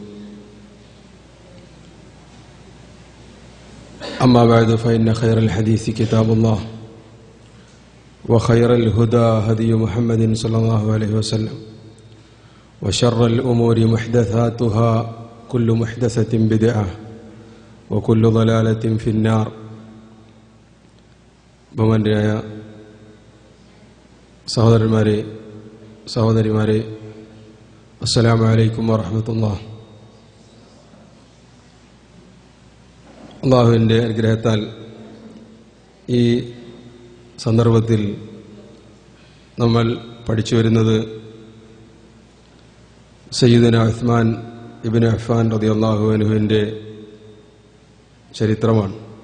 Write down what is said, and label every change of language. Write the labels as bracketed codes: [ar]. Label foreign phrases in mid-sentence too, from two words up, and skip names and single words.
[ar] أما بعد فإن خير الحديث كتاب الله وخير الهدى هدي محمد صلى الله عليه وسلم وشر الأمور محدثاتها كل محدثة بدعة وكل ضلالة في النار. [ml] ബഹുമാന്യരായ സഹോദരിമാരെ [ar] السلام عليكم ورحمة الله. [ml] അല്ലാഹുവിൻ്റെ അനുഗ്രഹത്താൽ ഈ സന്ദർഭത്തിൽ നമ്മൾ പഠിച്ചു വരുന്നത് സയ്യിദുന ഉസ്മാൻ ഇബ്നു അഫ്ഫാൻ റളിയല്ലാഹു അൻഹുവിൻ്റെ ചരിത്രമാണ്.